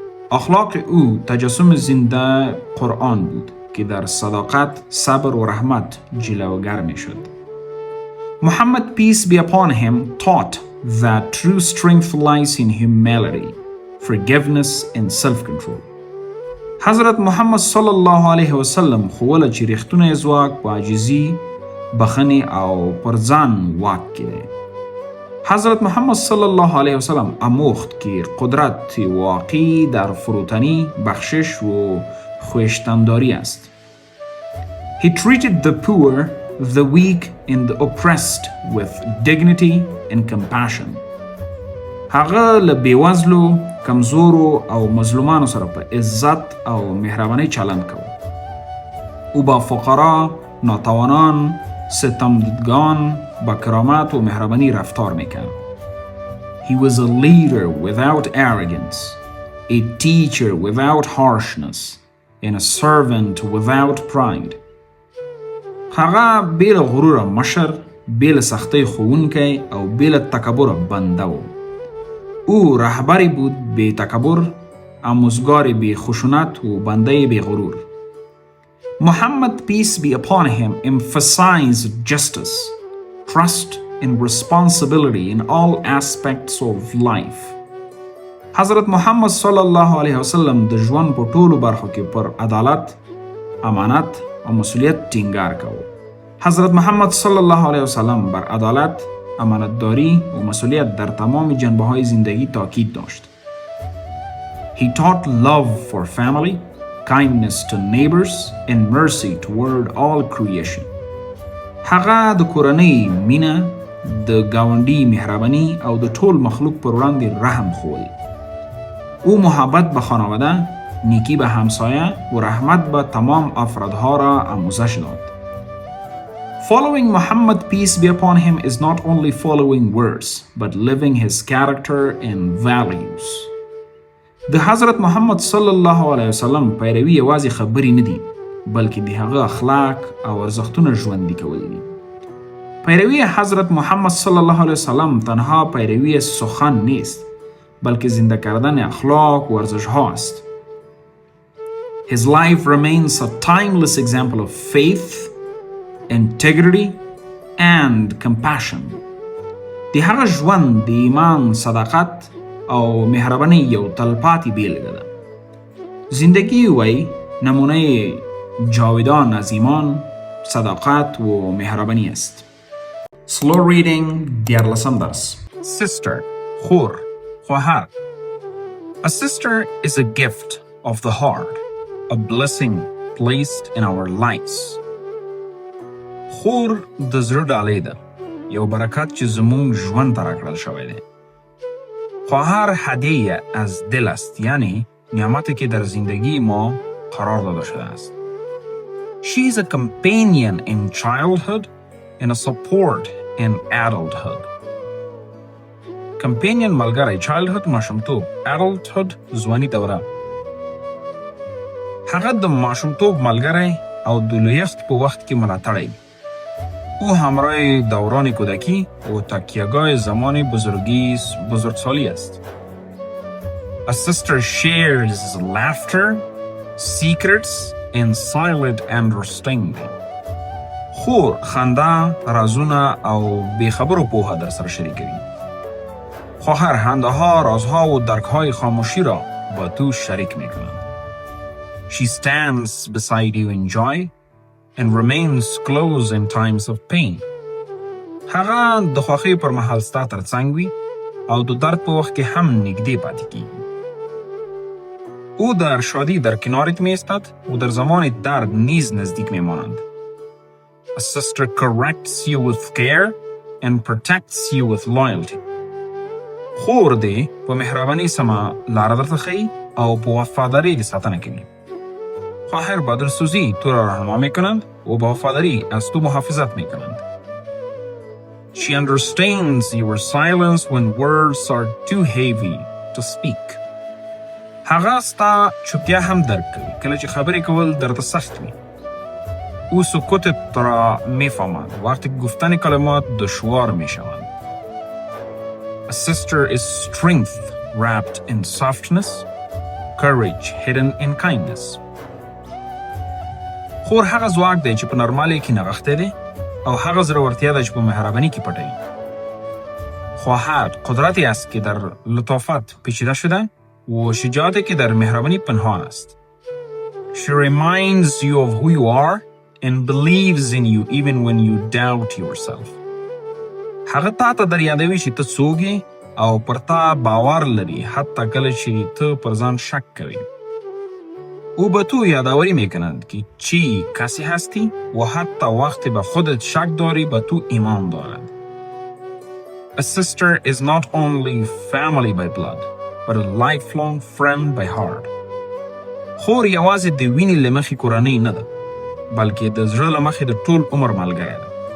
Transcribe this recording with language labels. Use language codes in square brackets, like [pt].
[fa] اخلاق او تجسم زنده قرآن بود که در صداقت، صبر و رحمت جلوگر می شد. [en] Muhammad, peace be upon him, taught that true strength lies in humility, forgiveness and self-control. [ps] حضرت محمد صلی الله علیه وسلم خوله چې ریښتونی ځواک په عاجزي، بخښنې او پر ځان واک کې دی. [fa] حضرت محمد صلی الله علیه وسلم آموخت که قدرت واقعی در فروتنی، بخشش و خویشتنداری است. [en] He treated the poor, the weak and the oppressed with dignity and compassion. [ps] هغه له بیوزلو، کمزورو او مظلومانو سره په عزت او مهربانۍ چلند کوه. [fa] او با فقرا، ناتوانان، ستمدیدگان با کرامت و مهربانی رفتار میکرد. [en] He was a leader without arrogance, a teacher without harshness, and a servant without pride. [ps] هغه بیل غرور مشر، بیل سختی خوونکی او بیل تکبر بنده و. [fa] او رهبری بود بی تکبر، آموزگار بی خشونت و بنده بی غرور. [en] Muhammad, peace be upon him, emphasized justice, trust and responsibility in all aspects of life. [ps] حضرت محمد صلی الله علیه وسلم د ژوند په ټولو برخو کې پر عدالت، امانت او مسئولیت ټینګار کاوه. [fa] حضرت محمد صلی الله علیه وسلم بر عدالت، امانتداری و مسئولیت در تمام جنبه‌های زندگی تاکید داشت. [en] He taught love for family, kindness to neighbors and mercy toward all creation. [ps] هغه د کورنۍ مینه، د ګاونډي مهرباني او د ټول مخلوق پر وړاندې رحم ښوول. [fa] او محبت به خانواده، نیکی به همسایه و رحمت به تمام افرادها را آموزش داد. [en] Following Muhammad, peace be upon him, is not only following words, but living his character and values. [ps] د حضرت محمد صلی الله علیه وسلم پیروي یوازې خبرې نه دي، بلکې د هغه اخلاق او ارزښتونه ژوندي کول دي. [fa] پیروی حضرت محمد صلی الله علیه وسلم تنها پیروی سخن نیست، بلکه زنده کردن اخلاق و ارزش‌ها است. [en] His life remains a timeless example of faith, integrity and compassion. [ps] د هغه ژوند د ایمان، صداقت او مهربانی یو تلپاتې بیلګه ده. [fa] زندگی وی نمونه جاودان از ایمان، صداقت و مهربانی است. [en] Slow reading [ps] دیارلسم درس. [en] Sister, خور، خواهر. A sister is a gift of the heart, a blessing placed in our lives. [ps] خور د زړه ډالۍ ده، یو برکت چې زموږ ژوند ته راکړل شوی دی. [fa] خواهر هدیه از دل است، یعنی نعمتی که در زندگی ما قرار داده شده است. [en] She is a companion in childhood and a support in adulthood. [ps] Companion ملګری، childhood ماشومتوب، adulthood ځواني دوره. هغه د ماشومتوب ملګری او د لویښت په وخت کې ملاتړی. [fa] او همراه دوران کودکی و تکیهگاه زمان بزرگسالی است. [en] A sister shares laughter, secrets and silent understanding. [ps] خور خنده رازونه او بیخبر و پوها در سر شریکوي. [fa] خواهر خنده ها رازها و درک های خاموشی را با تو شریک میکنند. [en] She stands beside you in joy and remains close in times of pain. [ps] هغه د خوښۍ پر مهال ستا تر څنګ وي او د درد په وخت کې هم نږدې پاتې کیږي. [fa] او در شادی در کنارت میایستد و در زمان درد نیز نزدیک میمانند. [en] A sister corrects you with care and protects you with loyalty. [ps] خور دې په مهربانۍ سمه لاره درته ښیي او په وفادارۍ دې ساتنه کوي. [fa] خواهر با دلسوزی تو را راهنما میکنند و با وفاداری از تو محافظت میکنند. [en] She understands your silence when words are too heavy to speak. [ps] هغه ستا چوپتیا هم درک کوي کله چې خبرې کول درته سخت وي. [fa] او سکوتت را میفهمد وقتی گفتن کلمات دشوار میشوند. [en] A sister is strength wrapped in softness, courage hidden in kindness. [ps] خور هغه ځواک دی چې په نرمالۍ کې نغښتی دی او هغه زړورتیا ده چې په مهربانۍ کې پټه وي. [fa] خواهر قدرتی است که در لطافت پیچیده شده و شجاعتی که در مهربانی پنهان است. [en] She reminds you of who you are and believes in you even when you doubt yourself. [ps] هغه تا ته در یادوي چې ته څوک یې او پر تا باور لري حتی کله چې ته پر ځان شک کوي. [fa] او به تو یادآوری میکنند که چی کسی هستی و حتی وقتی به خودت شک داری به تو ایمان دارد. [en] A sister is not only family by blood but a lifelong friend by heart. [ps] خور یوازې د وینې له مخې کورنۍ نه ده بلکې د زړه له مخې د ټول عمر ملګری ده.